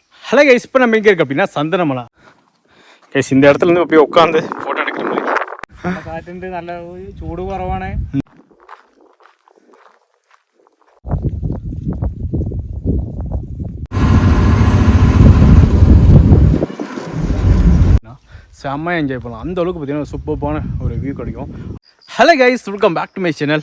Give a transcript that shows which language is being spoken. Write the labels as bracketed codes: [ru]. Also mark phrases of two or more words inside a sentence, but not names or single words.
[en] hello guys, [ta] இப்போ நம்ம எங்கே இருக்கு அப்படின்னா சந்தனமலை. கைஸ் இந்த இடத்துல இருந்து அப்படியே உட்காந்து ஃபோட்டோ எடுக்கிற மாதிரி [ml] காற்றுണ്ട്, നല്ല ചൂട് കുറവാണ്. [ta] செம்மையாக என்ஜாய் பண்ணலாம். அந்த அளவுக்கு பார்த்தீங்கன்னா சூப்பரான ஒரு வியூ கிடைக்கும். [en] Hello guys, welcome back to my channel.